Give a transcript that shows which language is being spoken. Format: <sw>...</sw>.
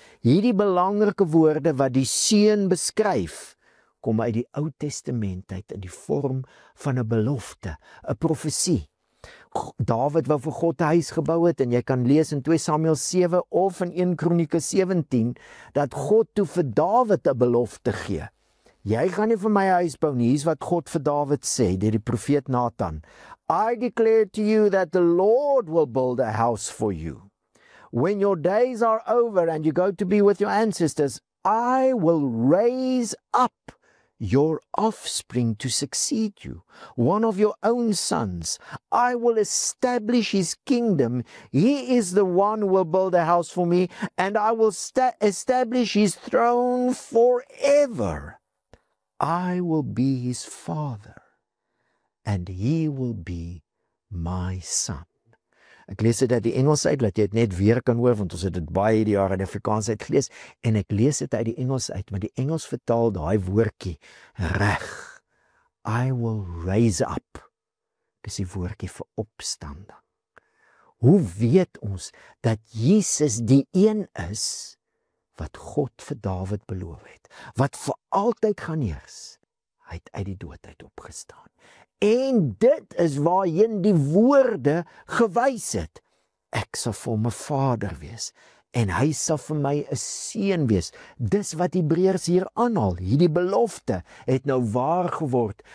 <af>Hierdie belangrike woorde wat die seun beskryf, kom uit die Ou Testament uit in die vorm van 'n belofte, 'n profesie. Dawid wou vir God 'n huis gebou het, en jy kan lees in 2 Samuel 7 of in 1 Kronieke 17, dat God toe vir Dawid 'n belofte gee. Jy gaan nie vir my 'n huis bou nie, hier's wat God vir Dawid sê, deur die profeet Nathan.</af> <en>I declare to you that the Lord will build a house for you. When your days are over and you go to be with your ancestors, I will raise up your offspring to succeed you, one of your own sons. I will establish his kingdom. He is the one who will build a house for me, and I will establish his throne forever. I will be his father, and he will be my son.</en> <af>Ek lees dit uit die Engels uit, dat jy dit net weer kan hoor, want ons het dit baie hierdie jaar in Afrikaans uitgelees, en ek lees dit uit die Engels uit, maar die Engels vertaal daai woordjie reg.</af> <en>I will raise up.</en> <af>Dis die woordjie vir opstanding. Hoe weet ons dat Jesus die een is wat God vir Dawid beloof het, wat vir altyd gaan heers? Hy het uit die dood uit opgestaan. En dit is waarheen die woorde gewys het. Ek sal vir hom 'n vader wees, en hy sal vir my 'n seun wees. Dis wat Hebreërs hier aanhaal. Hierdie belofte het nou waar geword.</af>